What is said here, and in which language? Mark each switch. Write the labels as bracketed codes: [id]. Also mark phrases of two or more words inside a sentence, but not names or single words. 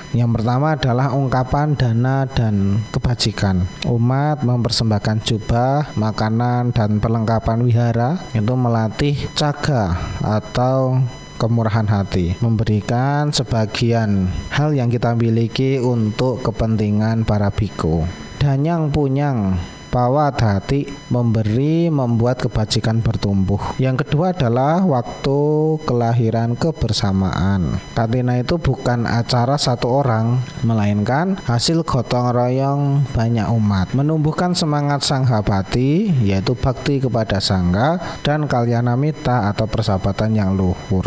[id] Yang pertama adalah ungkapan dana dan kebajikan. Umat mempersembahkan jubah, makanan, dan perlengkapan wihara itu melatih caga atau kemurahan hati, memberikan sebagian hal yang kita miliki untuk kepentingan para biku. [pi] Danyang punyang Pawadhati, [id] memberi membuat kebajikan bertumbuh. Yang kedua adalah waktu kelahiran kebersamaan. Katina itu bukan acara satu orang, melainkan hasil gotong royong banyak umat, menumbuhkan semangat sanghabati, yaitu bakti kepada sangga, dan kalyanamita atau persahabatan yang luhur.